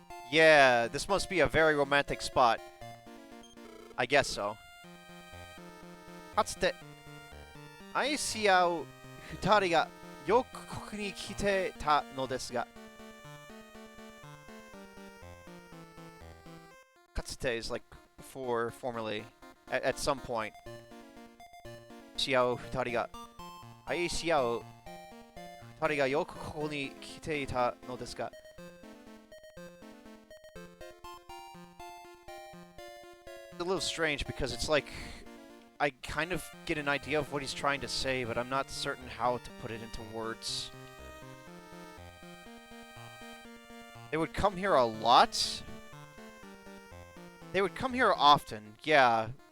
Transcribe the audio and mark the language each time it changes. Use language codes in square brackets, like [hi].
[en] Yeah, this must be a very romantic spot. I guess so. [ja] かつて愛し合う二人がよくここに来てたのですが。 [en] かつて is like before, formerly, at some point. [ja] し合う二人が愛し合う二人がよくここに来ていたのですが。 [en] It's a little strange because it's like I kind of get an idea of what he's trying to say, but I'm not certain how to put it into words. They would come here a lot. They would come here often, yeah.